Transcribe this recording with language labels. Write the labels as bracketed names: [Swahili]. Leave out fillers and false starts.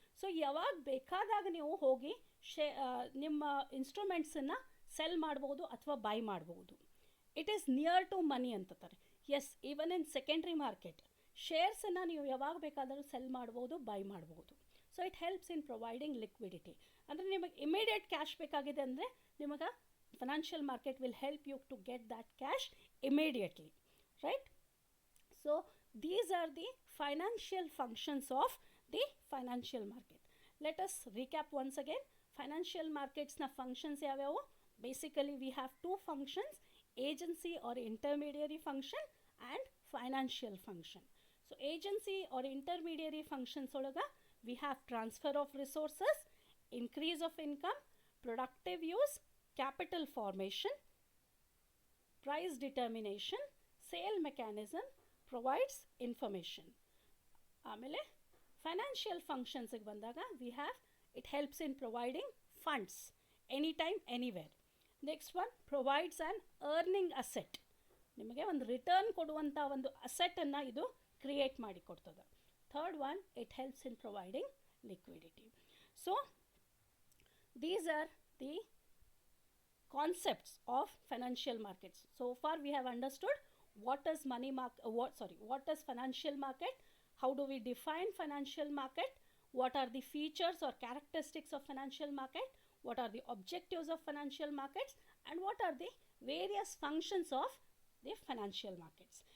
[Kannada] So ಯಾವಾಗ ಬೇಕಾದಾಗ ನೀವು ಹೋಗಿ ನಿಮ್ಮ ಇನ್ಸ್ಟ್ರೂಮೆಂಟ್ಸನ್ನು ಸೆಲ್ ಮಾಡ್ಬೋದು ಅಥವಾ ಬೈ ಮಾಡ್ಬೋದು. [English] it is near to money [Kannada] ಅಂತಾರೆ. [English] yes, even in secondary market ಶೇರ್ಸನ್ನು [Kannada] ನೀವು ಯಾವಾಗ ಬೇಕಾದರೂ [English] Sell ಮಾಡ್ಬೋದು, buy ಮಾಡ್ಬೋದು. So it helps in providing liquidity. [Kannada] ಅಂದರೆ ನಿಮಗೆ ಇಮಿಡಿಯೇಟ್ ಕ್ಯಾಶ್ ಬೇಕಾಗಿದೆ ಅಂದರೆ ನಿಮಗೆ [English] financial market will help you to get that cash immediately. Right. So these are the financial functions of the financial market. Let us recap once again. Financial markets na functions [Kannada] yavyavu. [English] Basically we have two functions, agency or intermediary function and financial function. So agency or intermediary functions [Kannada] olaga [English] we have transfer of resources, increase of income, productive use, capital formation, price determination, sale mechanism, provides information. [Kannada] ಆಮೇಲೆ [English] financial ಫಂಕ್ಷನ್ಸಿಗೆ [Kannada] ಬಂದಾಗ [English] we have it helps in providing funds anytime anywhere. Next one provides an earning asset. [Kannada] ನಿಮಗೆ ಒಂದು return ಕೊಡುವಂಥ ಒಂದು ಅಸೆಟನ್ನು ಇದು create ಮಾಡಿ ಕೊಡ್ತದೆ. [English] Third one it helps in providing liquidity. So these are the concepts of financial markets. So far we have understood what is what is financial market, how do we define financial market, what are the features or characteristics of financial market, what are the objectives of financial markets, and what are the various functions of the financial markets.